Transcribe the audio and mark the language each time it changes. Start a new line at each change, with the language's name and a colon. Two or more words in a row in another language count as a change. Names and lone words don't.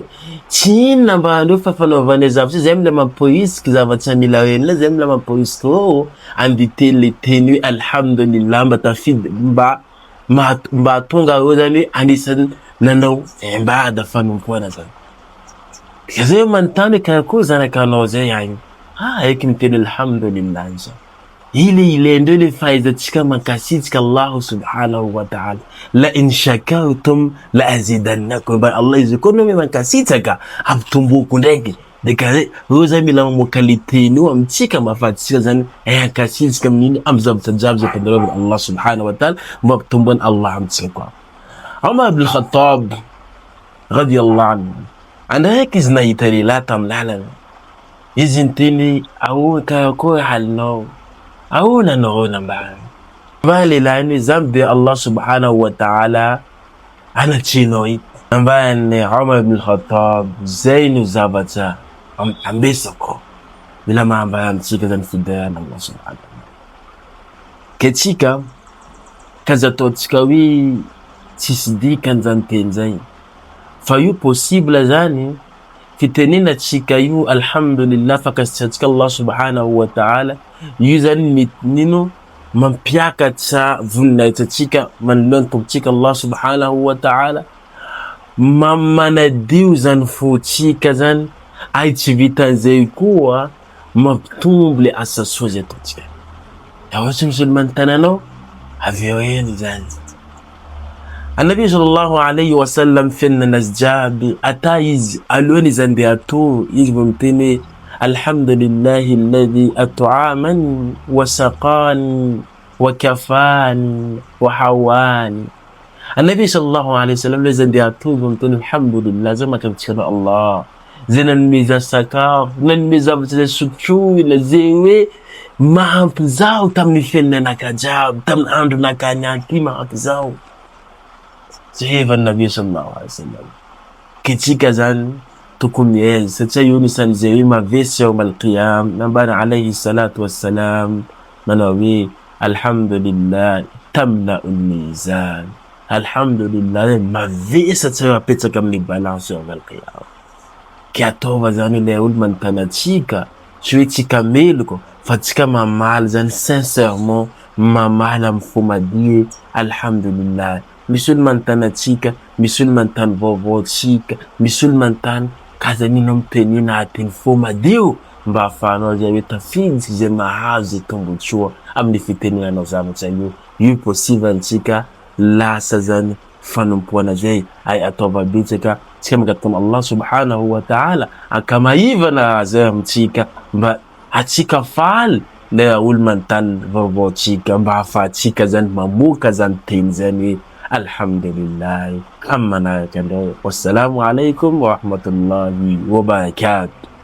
Malagasy: Tsy inona mba andreo fa fanaovana zavatra zay mila mamporisika zavatra mila renina, zay mila mamporisika andite le teny hoe alhamdulillah mba tafidy mba tonga reo zany hoe anisany nanao ibada fanompoana zany. Zay manontany karakory zanakanao zay agny, eky miteny alhamdulillah zany. Ilaindreo le fahaizantsika mankasitsika
Arabic: الله سبحانه وتعالى. لئن شكرتم لأزيدنكم.
Malagasy: Allah izy koa nome mankasitsaka amtomboko ndraiky. Dekare reo zay mila mamoaka le teny io amintsika mahafahatsika zany ankasitsika amin'iny amin'ny zavatra jiaby zay ampandalovana
Arabic: الله سبحانه وتعالى,
Malagasy: mba ampitomboany Allah amintsika koa. Umar ibn Khattab
Arabic: رضي الله عنه
Malagasy: andraiky izy nahita lehilahy tamin'ny lalana, izy niteny ahoana karakory halinao, ahoana anao nambany. Mba lehilahy iny za mbe
Arabic: الله سبحانه وتعالى
Malagasy: anatrinao ito. Nambany Umar ibn Khattab, zay no zavatra ambesako mila mahambara amintsika zany fidarana
Arabic: الله سبحانه وتعالى.
Malagasy: Ketsika kaza ataotsika hoe tsisy dikany zany teny zay, fa io possible zany fitenena tsika io alhamdulillah fakasitratsika
Arabic: الله سبحانه وتعالى.
Malagasy: Io zany nino mampiakatra voninahitrantsika manoloan'ny tompontsika
Arabic: الله سبحانه وتعالى,
Malagasy: manadio zany fotsika zany, ay tsy vitan'izay koa mampitombo le asa soa zay ataotsika. Ohatsy misy olo manontany anao, avy eo eny zany.
Arabic: النبي صلى الله عليه وسلم
Malagasy: fiainanazy jiaby ata izy alohany izy andeha atory, izy vao miteny hoe
Arabic: الحمد لله الذي أطعمني وسقاني وكفاني وآواني. النبي صلى الله عليه وسلم
Malagasy: izy andeha atory vao miteny alhamdulillah, za makasitsika Allah zay nanomeza sakafo, nanomeza zavatra zay sotroina, zay hoe mahampy zaho tamin'ny fiainanaka jiaby, tamin'ny andronakany anty mahampy zaho. Zay evan'ny
Arabic: نبي صلى الله عليه وسلم.
Malagasy: Ketsika zany tokomy satria io nisan'izay hoe mavesy
Arabic: يوم القيامة.
Malagasy: Nambara
Arabic: عليه الصلاة والسلام
Malagasy: manao hoe
Arabic: الحمد لله تملأ الميزان,
Malagasy: alhamdulillah mavesy satria apetsaka amin'ny balance
Arabic: يوم القيامة.
Malagasy: Ke ataova zany ilay olo manontany atsika tsy hoe tsika meloko fa tsika mamaly zany sincèrement, mamaly amin'ny fo madie alhamdulillah. Misy olo manontany atsika, misy olo manontany vaovao tsika, misy olo manontany kazanino miteny nahateny fo madio mba ahafahanao zay hoe tafiditsy zay mahazo zay tombotsoa amin'ny fitenenanao zavatra io. Io possible antsika lasa zany fanompoana zay ay ataova betsaka tsika mangatona
Arabic: الله سبحانه وتعالى
Malagasy: ankamaivana zay amintsika mba atsika faly le olo manontany vaovao tsika mba ahafahantsika zany mamoaka zany teny zany hoe alhamdulillah. Kama manaraka andreo.
Arabic: والسلام عليكم ورحمة الله وبركاته.